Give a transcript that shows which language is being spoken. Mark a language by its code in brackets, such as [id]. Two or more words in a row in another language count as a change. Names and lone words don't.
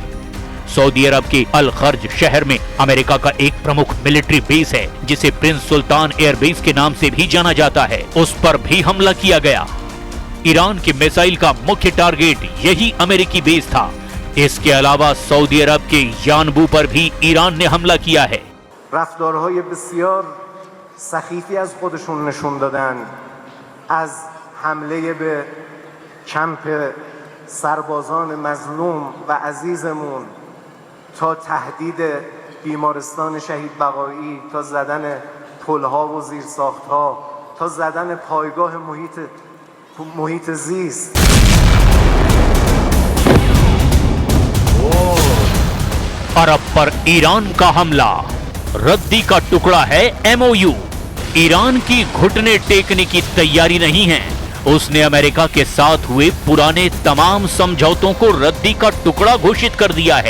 [hi] सऊदी अरब के अल खर्ज शहर में अमेरिका का एक प्रमुख [en] military base [hi] है, जिसे प्रिंस सुल्तान एयर बेस के नाम से भी जाना जाता है, उस पर भी हमला किया गया। ईरान की मिसाइल का मुख्य टारगेट यही अमेरिकी बेस था। इसके अलावा सऊदी अरब के यानबू पर भी ईरान ने हमला किया है। [fa] रफ्तारهای بسیار سخیفی از خودشون نشون دادن، از حمله به کمپ سربازان مظلوم و عزیزمون تا تهدید بیمارستان شهید بقایی، تا زدن پلها و زیرساختها، تا زدن پایگاه محیط زیست. [hi] अरब पर ईरान का हमला, रद्दी का टुकड़ा है एमओयू। ईरान की घुटने टेकने की तैयारी नहीं है। उसने अमेरिका के साथ हुए पुराने तमाम समझौतों को रद्दी का टुकड़ा घोषित कर दिया है।